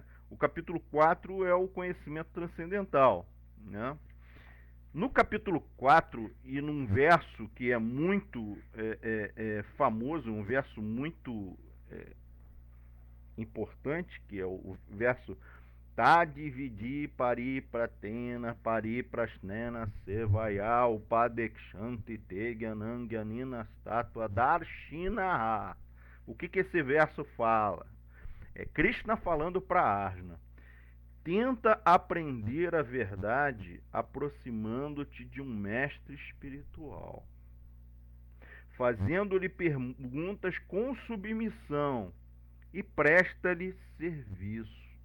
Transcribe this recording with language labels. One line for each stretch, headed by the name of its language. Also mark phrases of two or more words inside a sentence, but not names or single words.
Portuguese: O capítulo 4 é o conhecimento transcendental. Né? No capítulo 4, e num verso que é muito famoso, um verso muito importante, que é o verso
Sanskrit: Tadividi pari pratena pari prasnena sevaya upadekshanti tegyanangyanina statua darshinaha.
Portuguese: O que esse verso fala? É Krishna falando para Arjuna: tenta aprender a verdade aproximando-te de um mestre espiritual, fazendo-lhe perguntas com submissão, e presta-lhe serviço.